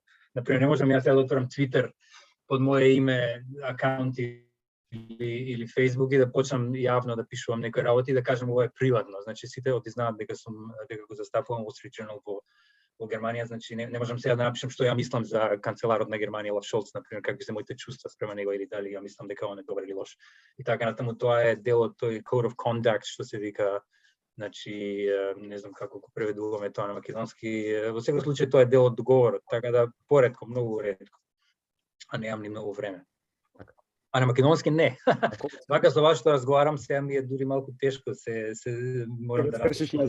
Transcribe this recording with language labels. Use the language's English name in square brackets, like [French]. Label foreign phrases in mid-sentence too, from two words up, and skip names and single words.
[Macedonian] Например, не можам јас да отворам Twitter под мое име, акаунт или Facebook и да почнам јавно да пишувам некои работи и да кажам ова е приватно. Значи сите знаат дека го застапувам Wall Street Journal во Германија, значи не можам сега да напишам што ја мислам за канцеларот на Германија Олаф Шолц, например, какви се моите чувства спрема него или дали ја мислам дека он е добар или лош. И така натаму тоа е дел од тој [English] code of conduct [Macedonian] што се вика, значи не знам како го преведуваме тоа на македонски. Во секој случај тоа е дел од договорот, така да поретко, многу ретко. А немам ни многу време. А на македонски не. Вака со вас што разговарам сега ми е дури малку тешко, се морам да разучам.